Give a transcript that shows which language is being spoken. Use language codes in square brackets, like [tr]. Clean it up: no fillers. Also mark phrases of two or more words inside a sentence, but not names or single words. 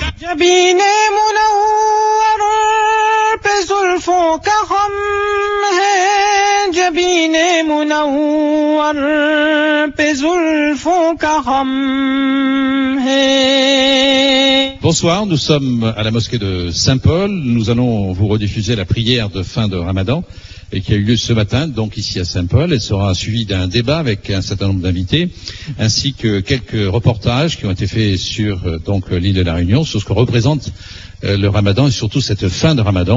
[fr] جبيني منور بزلفو كخم جبيني منور بزلفو كخم. Bonsoir, nous sommes à la mosquée de Saint-Paul. Nous allons vous rediffuser la prière de fin de Ramadan et qui a eu lieu ce matin, donc ici à Saint-Paul. Elle sera suivie d'un débat avec un certain nombre d'invités, ainsi que quelques reportages qui ont été faits sur donc l'île de la Réunion, sur ce que représente le Ramadan et surtout cette fin de Ramadan.